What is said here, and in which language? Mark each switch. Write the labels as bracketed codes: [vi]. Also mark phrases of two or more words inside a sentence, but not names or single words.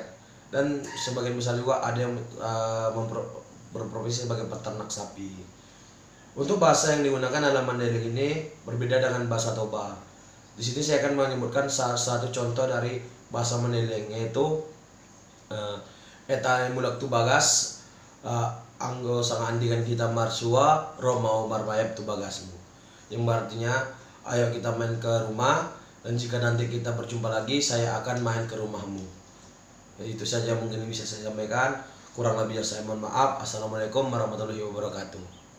[id] Dan sebagian besar juga ada yang berprofesi sebagai peternak sapi. Untuk bahasa yang digunakan dalam Mandailing ini berbeda dengan bahasa Toba. Di sini saya akan menyebutkan salah satu contoh dari bahasa Mandailing, yaitu [btm] eta mulak tu bagas, anggo sang andi kan kita marsua romau marmayap tu bagasmu, [id] yang artinya ayo kita main ke rumah, dan jika nanti kita berjumpa lagi saya akan main ke rumahmu. Ya, itu saja mungkin bisa saya sampaikan. Kurang lebihnya saya mohon maaf. [ar] السلام عليكم ورحمة الله وبركاته.